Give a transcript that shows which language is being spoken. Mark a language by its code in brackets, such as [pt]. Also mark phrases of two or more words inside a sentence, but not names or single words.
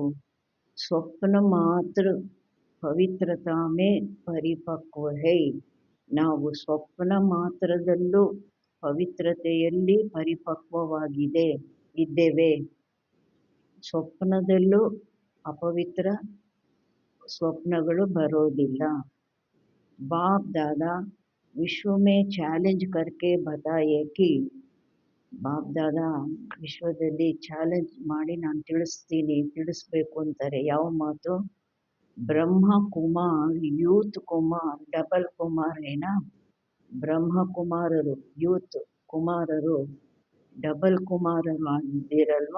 [hi] स्वप्न मात्र पवित्रता में परिपक्व है. [kn] ನಾವು ಸ್ವಪ್ನ ಮಾತ್ರದಲ್ಲೂ ಪವಿತ್ರತೆಯಲ್ಲಿ ಇದ್ದೇವೆ. ಸ್ವಪ್ನದಲ್ಲೂ ಅಪವಿತ್ರ ಸ್ವಪ್ನಗಳು ಬರೋದಿಲ್ಲ. [hi] बाप दादा विश्व में चैलेंज करके बताए कि [kn] ಬಾಪ್ ದಾದಾ ವಿಶ್ವದಲ್ಲಿ ಚಾಲೆಂಜ್ ಮಾಡಿ ನಾನು ತಿಳಿಸ್ಬೇಕು ಅಂತಾರೆ. ಯಾವ ಮಾತು? [hi] ब्रह्मा कुमार यूथ कुमार डबल कुमार है ना? [kn] ಬ್ರಹ್ಮ ಕುಮಾರರು ಯೂತ್ ಕುಮಾರರು ಡಬಲ್ ಕುಮಾರರು ಆಗಿದ್ದೀರಲ್ವಾ.